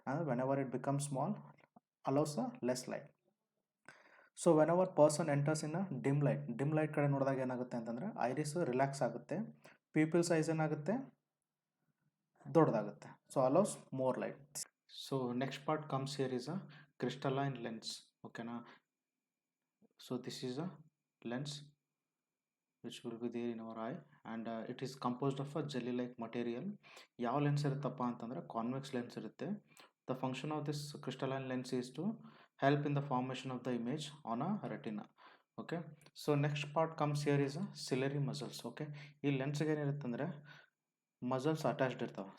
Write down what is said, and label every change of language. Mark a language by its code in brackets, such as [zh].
[kn] ಅಂದರೆ [en] Whenever it become small allows a less light. So whenever person enters in a dim light [kn] ಕಡೆ ನೋಡಿದಾಗ ಏನಾಗುತ್ತೆ ಅಂತಂದರೆ [en] iris relax ಆಗುತ್ತೆ, pupil size [kn] ಏನಾಗುತ್ತೆ, ದೊಡ್ಡದಾಗುತ್ತೆ. [en] So allows more light. So next part comes here is a crystalline lens. ಓಕೆನಾ, so this is a lens which will be there in our eye and it is composed of a jelly like material. [kn] ಯಾವ lens ಇರುತ್ತಪ್ಪ ಅಂತಂದರೆ convex lens ಇರುತ್ತೆ. [en] The function of this crystalline lens is to help in the formation of the image on a retina. Okay, so next part comes here is a ciliary muscles. Okay, [kn] ಈ ಲೆನ್ಸ್ಗೆ ಏನಿರುತ್ತೆ ಅಂದರೆ muscles attached ಇರ್ತಾವೆ.